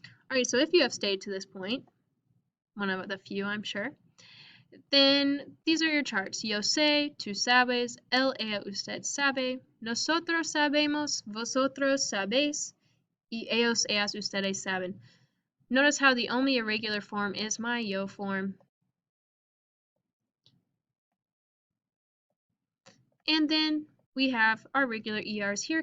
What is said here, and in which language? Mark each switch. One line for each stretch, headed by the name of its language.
English: Alright, so if you have stayed to this point, one of the few I'm sure, then these are your charts.
Spanish: Yo sé, tú sabes, él, ella, usted sabe, nosotros sabemos, vosotros sabéis, y ellos, ellas, ustedes saben.
English: Notice how the only irregular form is my yo form. And then we have our regular ERs here.